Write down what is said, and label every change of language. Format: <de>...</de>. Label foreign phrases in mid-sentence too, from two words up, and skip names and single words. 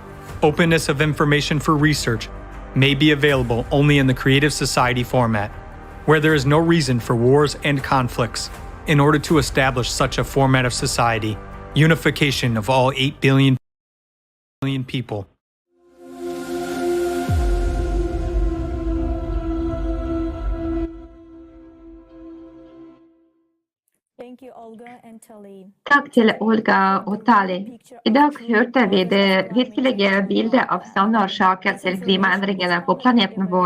<en>Openness of information for research may be available only in the creative society format, where there is no reason for wars and conflicts. In order to establish such a format of society, unification of all 8 billion people.</en> <no>Takk til Olga og Tali. I dag hørte vi det virkelige bildet av sanne årsaker til klimaendringene på planeten vår.</no>